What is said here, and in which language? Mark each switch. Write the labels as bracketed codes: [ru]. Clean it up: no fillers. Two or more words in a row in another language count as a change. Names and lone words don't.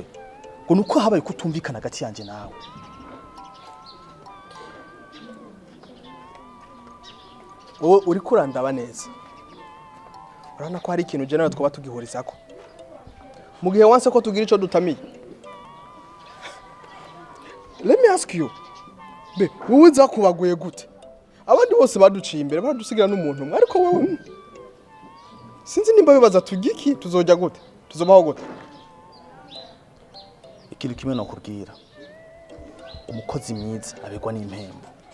[rn] Ngo nuko habaye kutumvikana gati yanje nawe. Wowe uri kurandaba neza. Urana ko hari ikintu je nawe twaba tugihurizako. Mu gihe wanse ko tugira ico dutamiye. [en] Let me ask you. [rn] Be, wowe zakubaguye gute? Abandi bose baduciye imbere baradusigira n'umuntu umwe ariko wowe sinzi nimba bibaza tugiki tuzojya gute? Tuzobaho gute? Ikintu kimwe nakubwira. Umukozi mwiza abegwa n'impembo.